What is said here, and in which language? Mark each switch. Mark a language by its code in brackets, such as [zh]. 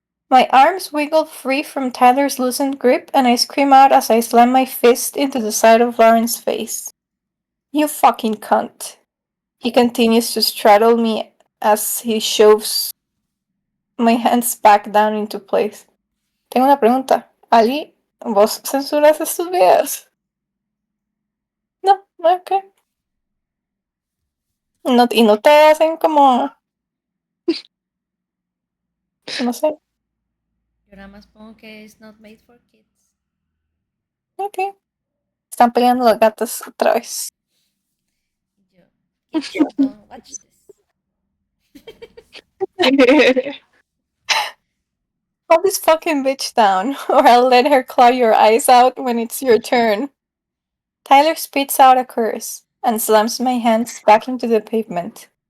[en] My arms wiggle free from Tyler's loosened grip, and I scream out as I slam my fist into the side of Lauren's face. You fucking cunt. He continues to straddle me as he shoves my hands back down into place. [es] Tengo una pregunta. Ali, ¿vos censuras estos videos? No, ok. No, y no te hacen como... No sé. Yo nada más pongo que [en] it's not made for kids. [es] Ok. Están peleando las gatas otra vez. Y yo, [en] kids, don't watch this. Hold this fucking bitch down, or I'll let her claw your eyes out when it's your turn. Tyler spits out a curse and slams my hands back into the pavement.